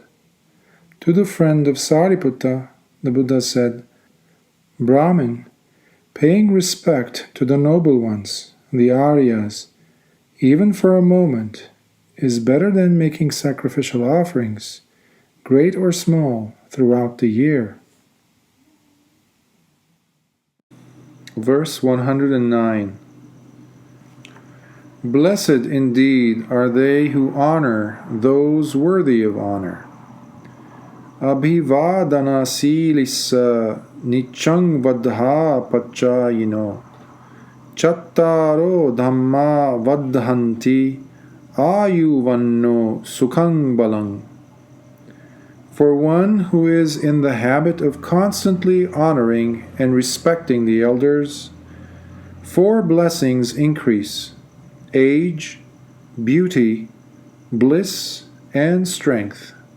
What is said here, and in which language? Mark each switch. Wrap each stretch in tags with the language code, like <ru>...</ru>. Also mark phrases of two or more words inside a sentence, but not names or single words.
<en>To the friend of Sariputta, the Buddha said, Brahmin, paying respect to the noble ones, the Aryas, even for a moment, is better than making sacrificial offerings, great or small, throughout the year. Verse 109. Blessed indeed are they who honor those worthy of honor.</en> <pi>Abhivadana silissa nichang vadha pachayino chattaro dhamma vadhanti ayuvanno sukhang balang.</pi> <en>For one who is in the habit of constantly honoring and respecting the elders, 4 blessings increase: age, beauty, bliss, and strength.</en>